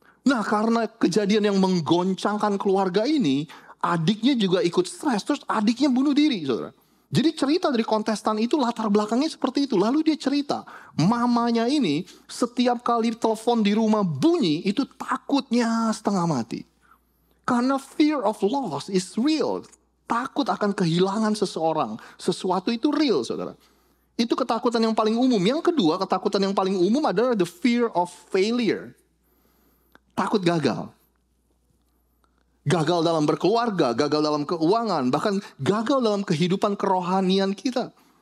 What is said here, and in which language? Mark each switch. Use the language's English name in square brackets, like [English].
[Indonesian] Nah, karena kejadian yang menggoncangkan keluarga ini, adiknya juga ikut stres, terus adiknya bunuh diri, saudara. Jadi cerita dari kontestan itu latar belakangnya seperti itu. Lalu dia cerita, mamanya ini setiap kali telepon di rumah bunyi, itu takutnya setengah mati. Karena [English] fear of loss is real. [Indonesian] Takut akan kehilangan seseorang. Sesuatu itu real, saudara. Itu ketakutan yang paling umum. Yang kedua, ketakutan yang paling umum adalah [English] the fear of failure. [Indonesian] Takut gagal. Gagal dalam berkeluarga, gagal dalam keuangan, bahkan gagal dalam kehidupan kerohanian kita.